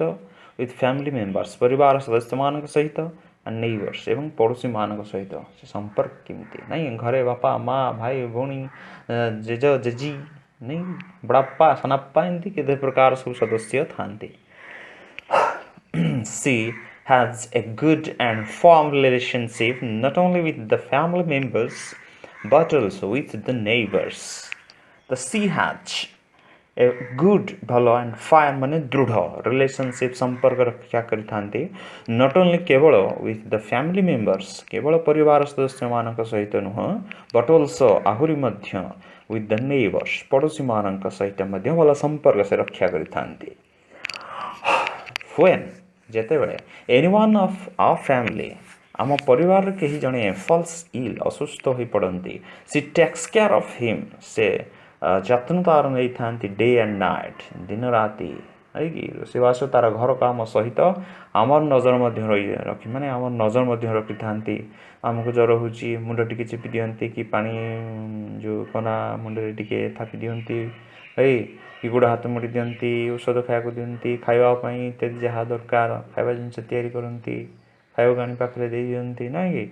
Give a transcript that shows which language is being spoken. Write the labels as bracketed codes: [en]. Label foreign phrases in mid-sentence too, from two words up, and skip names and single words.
[en] with family members, [or] ପରିବାର ସଦସ୍ୟମାନଙ୍କ ସହିତ, [en] and neighbors, [or] ଏବଂ ପଡ଼ୋଶୀମାନଙ୍କ ସହିତ ସେ ସମ୍ପର୍କ କେମିତି? ନାଇଁ, ଘରେ ବାପା, ମା, ଭାଇ, ଭଉଣୀ, ଜେଜ, ଜେଜି, ନାଇଁ, ବଡ଼ାପା, ସାନାପା, ଏମିତି କେତେ ପ୍ରକାର ସବୁ ସଦସ୍ୟ ଥାନ୍ତି। [en] ସି has a good and firm relationship not only with the family members but also with the neighbors. The she has a good, [or] ଭଲ, [en] and firm [or] ମାନେ ଦୃଢ଼ ରିଲେସନସିପ୍, ସମ୍ପର୍କ ରକ୍ଷା କରିଥାନ୍ତି। [en] not only, [or] କେବଳ, [en] with the family members, [or] କେବଳ ପରିବାର ସଦସ୍ୟମାନଙ୍କ ସହିତ ନୁହଁ, [en] but also, [or] ଆହୁରି ମଧ୍ୟ, [en] with the neighbors, [or] ପଡ଼ୋଶୀମାନଙ୍କ ସହିତ ମଧ୍ୟ ଭଲ ସମ୍ପର୍କ ସେ ରକ୍ଷା କରିଥାନ୍ତି। [en] when, [or] ଯେତେବେଳେ, [en] anyone of our family, [or] ଆମ ପରିବାରର କେହି ଜଣେ [en] falls ill, [or] ଅସୁସ୍ଥ ହୋଇପଡ଼ନ୍ତି, [en] she takes care of him, [or] ସେ ଯତ୍ନ ତାର ନେଇଥାନ୍ତି, [en] day and night, [or] ଦିନ ରାତି, ନାଇଁକି? ରୋଷେଇବାସ, ତାର ଘର କାମ ସହିତ ଆମର ନଜର ମଧ୍ୟ ରଖି, ମାନେ ଆମର ନଜର ମଧ୍ୟ ରଖିଥାନ୍ତି। ଆମକୁ ଜ୍ୱର ହେଉଛି, ମୁଣ୍ଡ ଟିକେ ଚିପି ଦିଅନ୍ତି, କି ପାଣି ଯେଉଁ କନା ମୁଣ୍ଡରେ ଟିକେ ଥାପି ଦିଅନ୍ତି, କି ଗୋଡ଼ ହାତ ମୋଡ଼ି ଦିଅନ୍ତି, ଔଷଧ ଖାଇବାକୁ ଦିଅନ୍ତି, ଖାଇବା ପାଇଁ ଇତ୍ୟାଦି ଯାହା ଦରକାର ଖାଇବା ଜିନିଷ ତିଆରି କରନ୍ତି, ଖାଇବାକୁ ଆଣି ପାଖରେ ଦେଇ ଦିଅନ୍ତି, ନାଇଁ କି?